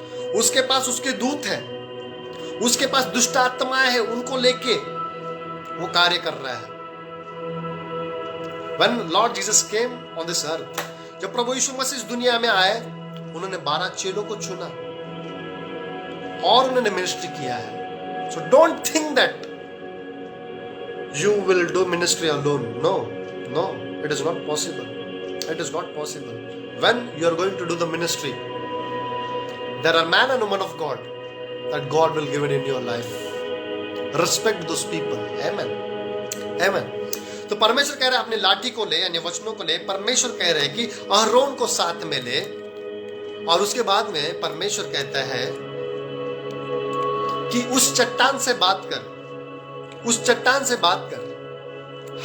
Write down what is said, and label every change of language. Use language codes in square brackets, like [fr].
[hi] उसके पास उसके दूत है, उसके पास दुष्ट आत्माएं हैं, उनको लेके वो कार्य कर रहा है। [en] When Lord Jesus came on this earth, [hi] जब प्रभु यीशु मसीह इस दुनिया में आए, उन्होंने 12 चेलों को चुना और उन्होंने मिनिस्ट्री किया है। [en] So don't think that you will do ministry alone. No, it is not possible. It is not possible. When you are going to do the ministry, there are men and women of God that God will give it in your life. Respect those people. Amen. Amen. [hi] तो परमेश्वर कह रहे हैं अपनी लाठी को ले, यानी वचनों को ले। परमेश्वर कह रहे हैं कि अहरोन को साथ में ले, और उसके बाद में परमेश्वर कहता है कि उस चट्टान से बात कर, उस चट्टान से बात कर।